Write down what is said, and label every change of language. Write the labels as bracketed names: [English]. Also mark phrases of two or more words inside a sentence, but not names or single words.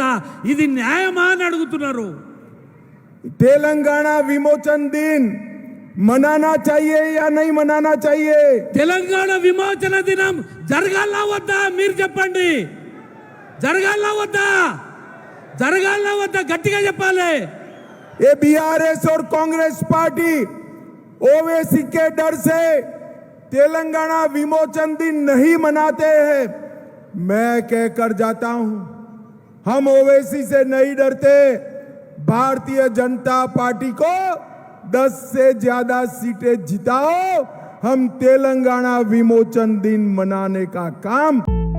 [Telugu] ఇది న్యాయమా అని అడుగుతున్నారు। [Hindi] तेलंगाना विमोचन दिन मनाना चाहिए या नहीं मनाना चाहिए? [Telugu] తెలంగాణ విమోచన దినం జరగాలా వద్దా మీరు చెప్పండి। జరగాలా వద్దా గట్టిగా చెప్పాలి। [Hindi] ये बीआरएस और कांग्रेस पार्टी ओवैसी के डर से तेलंगाना विमोचन दिन नहीं मनाते हैं। मैं कहकर जाता हूं, हम ओवैसी से नहीं डरते। भारतीय जनता पार्टी को 10 से ज्यादा सीटें जिताओ, हम तेलंगाना विमोचन दिन मनाने का काम